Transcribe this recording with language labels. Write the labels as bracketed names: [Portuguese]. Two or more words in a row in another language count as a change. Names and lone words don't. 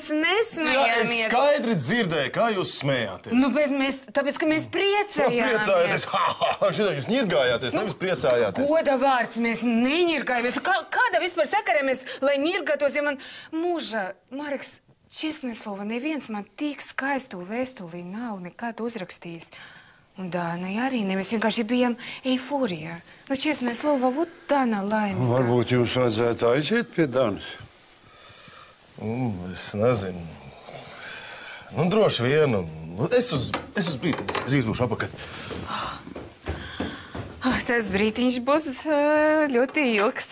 [Latvian] Jā, es nesmējāmies. skaidri dzirdēju, kā jūs smējāties. Nu, bet tāpēc, ka mēs priecājāmies. Priecājāties, šitā jūs ņirgājāties, nevis priecājāties. Goda vārds, mēs neņirgājamies. Kāda vispār sakaramies, lai ņirgātos, ja man mūžā, Mareks, [Russian] честное слово, [Latvian] neviens man tik skaistu vēstulī nav nekad uzrakstījis. Un Dānai arī ne, mēs vienkārši bijām eiforijā. Nu, [Russian] честное слово, вот [Latvian] Dāna laimīga. Varbūt jums vajadzētu aiziet pie Danas? Es nezinu. Nu, droši vien. Es uz brīdi, drīz būšu apakaļ. Tas brītiņš būs ļoti ilgs.